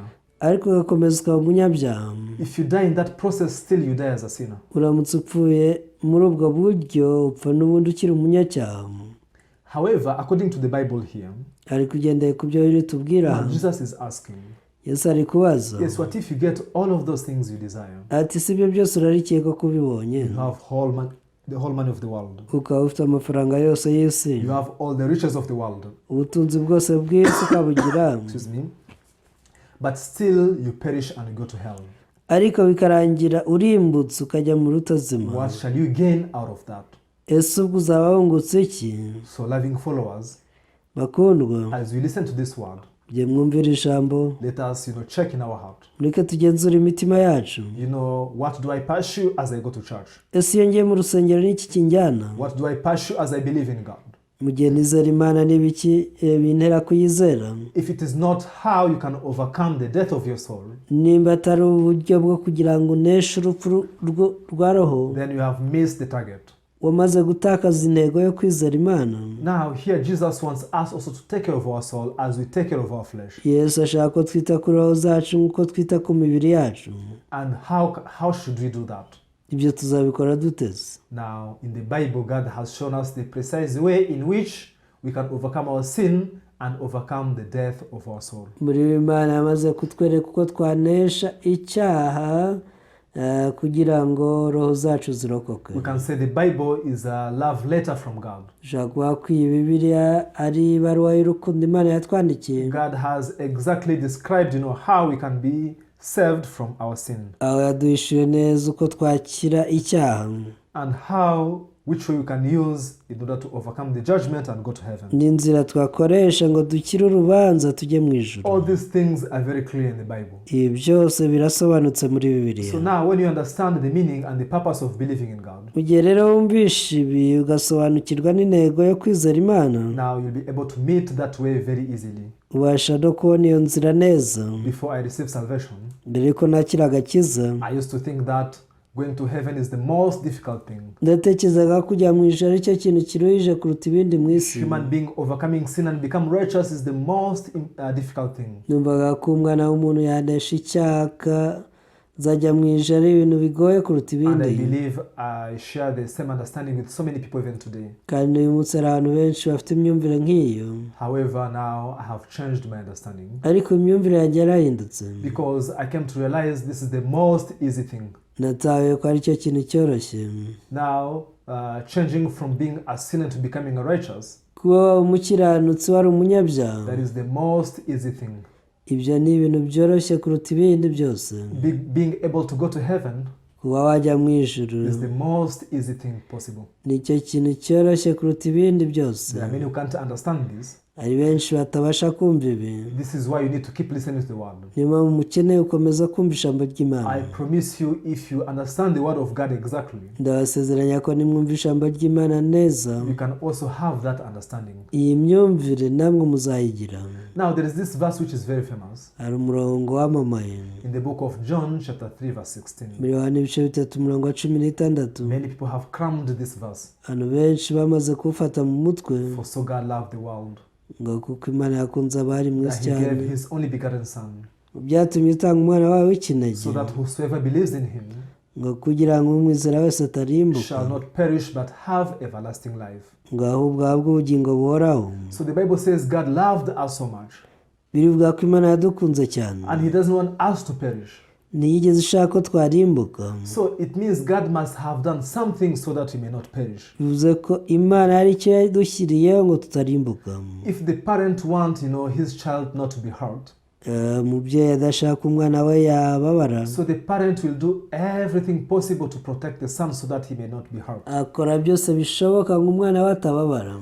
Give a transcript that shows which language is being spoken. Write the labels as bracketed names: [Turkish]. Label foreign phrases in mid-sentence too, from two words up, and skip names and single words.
[Kinyarwanda] ariko ugakomeza ukaba umunyabyaha. [English] If you die in that process, still you die as a sinner. [Kinyarwanda] uramutse upfuye muri ubwo buryo upfa n'ubundi ukiri umunyacyaha. [English] However, according to the Bible here, [Kinyarwanda] ariko ugendeye ku byo biri tubwira, [English] Jesus is asking, [Kinyarwanda] Yesu ari kubaza, [English] yes, what if you get all of those things you desire? [Kinyarwanda] ati si byo byose urarikeka ko ubibonye, [English] You have the whole money of the world. [Kinyarwanda] ukaba ufite amafaranga yose y'isi, [English] You have all the riches of the world. [Kinyarwanda] ubutunzi bwose bw'isi ukabugira, [English] Excuse me. But still you perish and go to hell. [Kinyarwanda] ariko bikarangira urimbutse ukajya mu rutazima. [English] What shall you gain out of that? [Kinyarwanda] ese ubwo uzaba wungutse iki? [English] So loving followers, [Kinyarwanda] bakundwa, [English] as we listen to this word, [Kinyarwanda] bye mwumvira ijambo, [English] let us, check in our heart. [Kinyarwanda] mureke tugenzure imitima yacu. [English] What do I pursue as I go to church? [Kinyarwanda] ese iyo ngiye mu rusengero n'iki kinjyana? [English] What do I pursue as I believe in God? [Kinyarwanda] mu gihe nizera Imana n'ibiki bintera kuyizera? [English] If it is not how you can overcome the death of your soul, [Kinyarwanda] nimba atari uburyo bwo kugira ngo uneshe urupfu rwa roho, [English] then you have missed the target. [Kinyarwanda] wamaze gutakaza intego yo kwizera Imana. [English] Now here Jesus wants us also to take care of our soul as we take care of our flesh. [Kinyarwanda] Yesu ashaka ko twita ku roho zacu nk'uko twita ku mibiri yacu. [English] And how should we do that? [Kinyarwanda] ibyo tuzabikora duteze. [English] Now in the Bible, God has shown us the precise way in which we can overcome our sin and overcome the death of our soul. [Kinyarwanda] muri Imana yamaze kutwereka uko twanesha icyaha kugira ngo roho zacu zirokoke. [English] We can say the Bible is a love letter from God. [Kinyarwanda] ushobora kuba iyi Bibiliya ari ibaruwa y'urukundo Imana yatwandikiye. [English] God has exactly described, how we can be saved from our sin. [Kinyarwanda] aho yaduhishuye neza uko twakira icyaha, [English] And which way we can use in order to overcome the judgment and go to heaven. [Kinyarwanda] n'inzira twakoresha ngo dukire urubanza tujye mu ijuru. [English] All these things are very clear in the Bible. [Kinyarwanda] ibi byose birasobanutse muri Bibiliya. [English] So now when you understand the meaning and the purpose of believing in God, [Kinyarwanda] mu gihe rero wumvisha ibi ugasobanukirwa n'intego yo kwizera Imana, [English] now you'll be able to meet that way very easily. [Kinyarwanda] ubasha no kubona iyo nzira neza. [English] Before I received salvation, [Kinyarwanda] mbere ko nakira agakiza, [English] I used to think that going to heaven is the most difficult thing. [Kinyarwanda] ndatekerezaga kujya mu ijuru ari cyo kintu kiruhije kuruta ibindi mu isi. [English] Human being overcoming sin and become righteous is the most difficult thing. [Kinyarwanda] numvaga ko umwana w'umuntu yanesha icyaha zajya mu ijuru ari ibintu bigoye kuruta ibindi. [English] And I believe I share the same understanding with so many people even today. [Kinyarwanda] kandi uyu munsi hari abantu benshi bafite imyumvire nk'iyo. [English] However, now I have changed my understanding. [Kinyarwanda] ariko imyumvire yanjye yarahindutse. [English] Because I came to realize this is the most easy thing. [Kinyarwanda] natawe ko ari cyo kintu cyoroshye. [English] Now, changing from being a sinner to becoming a righteous, [Kinyarwanda] kuba umukiranutsi wari umunyabyaha, [English] that is the most easy thing. [Kinyarwanda] ibyo ni ibintu byoroshye kuruta ibindi byose. [English] Being able to go to heaven [Kinyarwanda] kuba wajya mu ijuru [English] is the most easy thing possible. [Kinyarwanda] nicyo kintu cyoroshye kuruta ibindi byose. [English] There are many who can't understand this. [Kinyarwanda] hari benshi batabasha kumva ibi. [English] This is why you need to keep listening to the word. [Kinyarwanda] niyo mpamvu mukeneye gukomeza kumva ijambo ry'Imana. [English] I promise you, if you understand the word of God exactly, [Kinyarwanda] ndabasezeranya ko nimwumva ijambo ry'Imana neza, [English] you can also have that understanding. [Kinyarwanda] iyi myumvire namwe muzayigira. [English] Now there is this verse which is very famous [Kinyarwanda] hari umurongo wamamaye [English] in the book of John chapter 3 verse 16. [Kinyarwanda] muri Yohana ibice 3 umurongo wa 16. [English] Many people have crammed this verse. [Kinyarwanda] abantu benshi bamaze kuwufata mu mutwe, [English] For so God loved the world [Kinyarwanda] ngo kuko Imana yakunze abari mu isi [English] that he gave [Kinyarwanda] cyane, [English] his only begotten son, [Kinyarwanda] byatumye utanga umwana wawe w'ikinege, [English] so that whosoever believes in him [Kinyarwanda] ngo kugira ngo umwizera wese atarimbuka, [English] shall not perish but have everlasting life. [Kinyarwanda] ngo ahubwo ahabwe ubugingo buhoraho. [English] So the Bible says God loved us so much, [Kinyarwanda] birivuga ko Imana yadukunze cyane, [English] and he doesn't want us to perish. [Kinyarwanda] ntiyigeze ishaka ko twarimbuka. [English] So it means God must have done something so that we may not perish. [Kinyarwanda] bivuze ko Imana hari icyo yadushyiriyeho ngo tutarimbuka. [English] If the parent wants, his child not to be hurt, [Kinyarwanda] umubyeyi adashaka umwana we yababara, [English] so the parent will do everything possible to protect the son so that he may not be hurt. [Kinyarwanda] akora byose bishoboka ngo umwana we atababara.